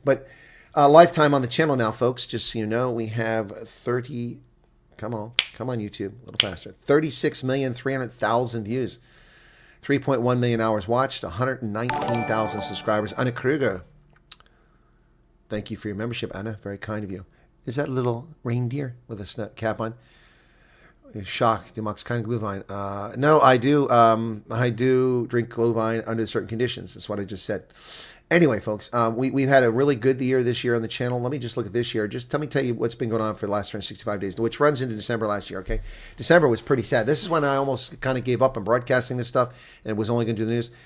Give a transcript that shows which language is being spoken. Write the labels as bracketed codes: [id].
[en] But lifetime on the channel now, folks, just so you know, we have 30, come on YouTube, a little faster, 36,300,000 views. 3.1 million hours watched, 119,000 subscribers. Anna Kruger, thank you for your membership, Anna. Very kind of you. Is that a little reindeer with a cap on? [de] Shock, du magst kein Glühwein. [en] No, I do. I do drink Glühwein under certain conditions. That's what I just said. Anyway, folks, we've had a really good year this year on the channel. Let me just look at this year. Just tell you what's been going on for the last 365 days, which runs into December last year, okay? December was pretty sad. This is when I almost kind of gave up on broadcasting this stuff and was only going to do the news.